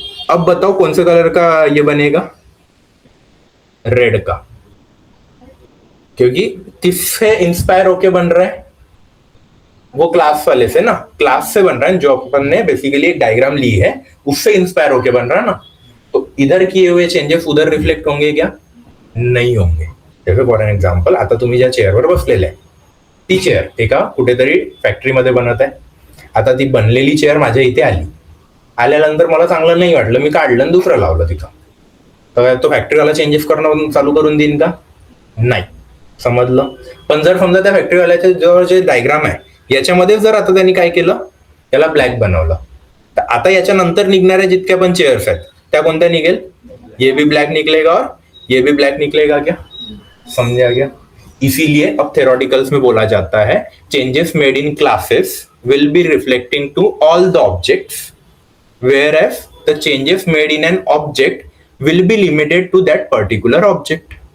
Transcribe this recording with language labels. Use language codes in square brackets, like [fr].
[hi] अब बताओ कौन से कलर का ये बनेगा, रेड का, क्योंकि किससे इंस्पायर होके बन रहा है, वो क्लास वाले से ना, क्लास से बन रहा है, जो अपन ने बेसिकली एक डायग्राम ली है उससे इंस्पायर होके बन रहा है ना। तो इधर किए हुए चेंजेस उधर रिफ्लेक्ट होंगे क्या, नहीं होंगे। [mr] जैसे [en] for an example, [mr] आता तुम्ही ज्या चेअरवर बसलेले आहे, ती चेअर एका कुठेतरी फॅक्टरीमध्ये बनत आहे, आता ती बनलेली चेअर माझ्या इथे आली, आल्यानंतर मला चांगलं नाही वाटलं, मी काढलं आणि दुसरं लावलं तिथं, तर तो फॅक्टरीवाला चेंजेस करणं चालू करून देईन का, नाही, समजलं. पण जर समजा त्या फॅक्टरीवाल्याच्या जवळ जे डायग्राम आहे याच्यामध्ये जर आता त्यांनी काय केलं, याला ब्लॅक बनवलं, तर आता याच्या नंतर निघणाऱ्या जितक्या पण चेअर्स आहेत त्या कोणत्या निघेल, [hi] ये भी ब्लैक निकलेगा [mr] और ये भी ब्लैक निकलेगा. [hi] क्या समझा गया. इसीलिए अब थेरोटिकल्स में बोला जाता है [en] Changes made in classes will be reflecting to all the objects, whereas the changes made in an object will be limited to that particular object.